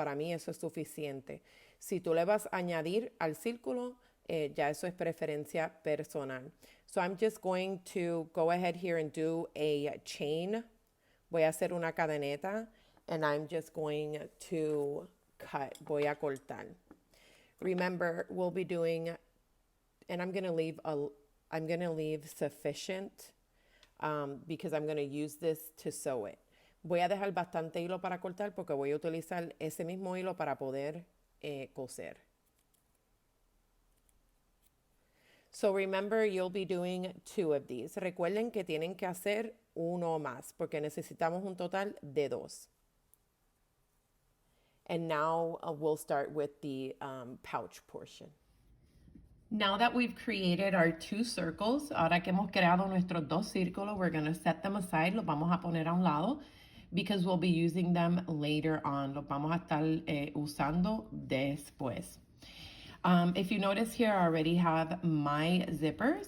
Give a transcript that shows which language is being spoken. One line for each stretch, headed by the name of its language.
Spanish: Para mí eso es suficiente. Si tú le vas a añadir al círculo, ya eso es preferencia personal.
English: So I'm just going to go ahead here and do a chain.
Spanish: Voy a hacer una cadeneta
English: and I'm just going to cut.
Spanish: Voy a cortar.
English: Remember, we'll be doing, and I'm going to leave sufficient because I'm going to use this to sew it.
Spanish: Voy a dejar bastante hilo para cortar porque voy a utilizar ese mismo hilo para poder coser.
English: So remember, you'll be doing 2 of these.
Spanish: Recuerden que tienen que hacer uno más porque necesitamos un total de 2.
English: And now we'll start with the pouch portion. Now that we've created our 2 circles,
Spanish: ahora que hemos creado nuestros 2 círculos,
English: we're going to set them aside.
Spanish: Los vamos a poner a un lado
English: because we'll be using them later on.
Spanish: Los vamos a estar usando después.
English: If you notice here, I already have my zipper.